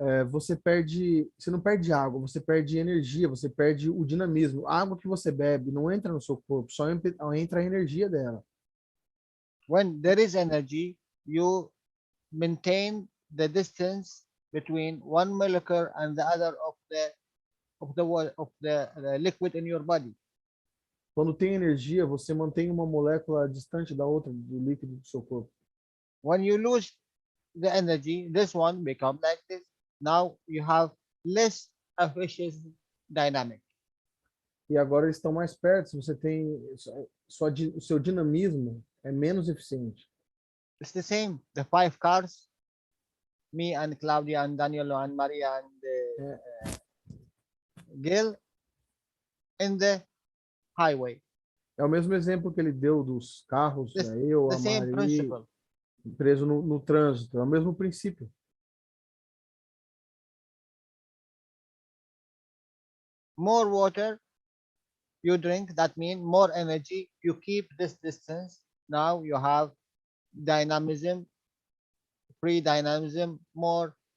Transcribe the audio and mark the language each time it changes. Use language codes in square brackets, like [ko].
[pt] Você não perde água, você perde energia, você perde o dinamismo. A água que você bebe não entra no seu corpo, só entra a energia dela. [en] When there is energy, you maintain the distance between one molecule and the other of the liquid in your body. [pt] Quando tem energia, você mantém uma molécula distante da outra, do líquido do seu corpo. [en] When you lose the energy, this one becomes like this. Now you have less efficient dynamic. [pt] E agora eles estão mais perto, você tem o seu dinamismo é menos eficiente. [en] It's the same. The 5 cars, me and Claudia and Daniel and Maria and Gail in the highway. [pt] É o mesmo exemplo que ele deu dos carros, eu, a Mari, preso no trânsito. É o mesmo princípio. [en] More water you drink, that means more energy. You keep this distance. Now you have dynamism, free dynamism, more.